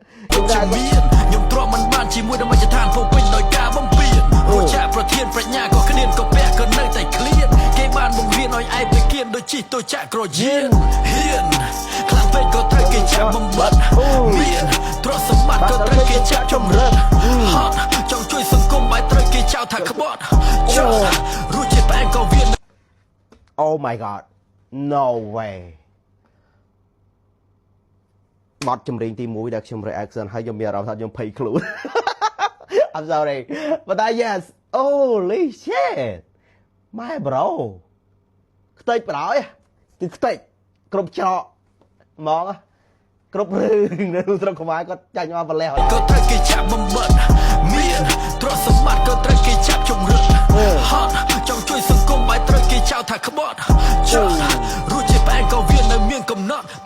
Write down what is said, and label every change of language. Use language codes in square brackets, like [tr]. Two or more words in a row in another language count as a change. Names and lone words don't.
[km] ខ្ញុំថាមានខ្ញុំទ្រាំមិនបានជាមួយនឹងមជ្ឈដ្ឋានពោរពេញដោយការបំពានអូរួចចាក់ប្រធានប្រាជ្ញាក៏គ្មានក៏ពាក់ក៏នៅតែឃ្លាន គេបានបង្រៀនឲ្យឯងទៅគៀនដូចជីកទៅចាក់ក្រយានហ៊ានហ៊ាន ខ្លាំងពេកក៏ត្រូវគេចាប់បំបត្តិអូមាន ទ្រព្យសម្បត្តិក៏ត្រូវគេចាប់ចម្រិតអឺហត់ ចង់ជួយសង្គមបែរត្រូវគេចោទថាក្បត់ ចោទអូរួចជាផ្អែមក៏វា [en] Oh my god, no way [km] បទចម្រៀងទីមួយដែលខ្ញុំ reaction ហើយខ្ញុំមានអារម្មណ៍ថាខ្ញុំភ័យខ្លួន [en] I'm sorry [km] ប៉ុន្តែ [en] yes, holy shit [km] ម៉ែ bro ខ្ទេចបណ្ដោយ គឺខ្ទេច គ្រប់ច្រកហ្មង គ្រប់រឿងនៅក្នុងស្រុកខ្មែរគាត់ចាញ់មកប្រលេះហើយក៏ត្រូវគេចាប់បំបត្តិ មាន ទ្រព្យសម្បត្តិក៏ត្រូវគេចាប់ចម្រិតអូហត់ ចង់ជួយសង្គមបែរត្រូវគេចោទថាក្បត់ ចោទអូរួចជាផ្អែមក៏វានៅមានកំណត់